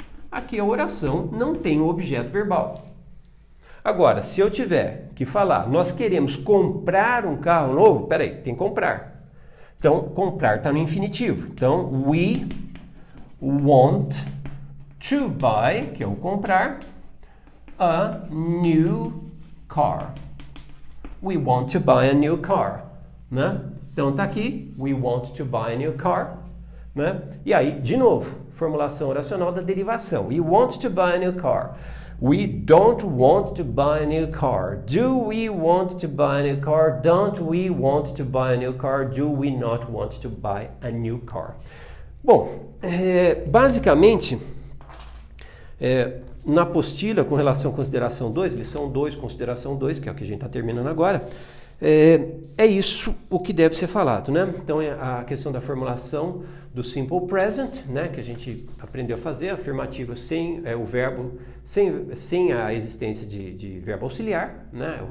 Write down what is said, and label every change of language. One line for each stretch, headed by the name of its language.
Portuguese: Aqui a oração não tem o objeto verbal. Agora, se eu tiver que falar, nós queremos comprar um carro novo, peraí, tem que comprar. Então, comprar está no infinitivo. Então,
English: we want to buy,
Portuguese: que é o comprar,
English: a new car. We want to buy a new car, né?
Portuguese: Então, tá aqui,
English: we want to buy a new car, né?
Portuguese: E aí, de novo, formulação oracional da derivação.
English: We want to buy a new car. We don't want to buy a new car. Do we want to buy a new car? Don't we want to buy a new car? Do we not want to buy a new car?
Portuguese: Bom, basicamente, na apostila com relação à consideração 2, lição 2, consideração 2, que é o que a gente está terminando agora, é isso o que deve ser falado, né? Então, é a questão da formulação do simple present, né, que a gente aprendeu a fazer, afirmativo sem o verbo, sem a existência de verbo auxiliar, né?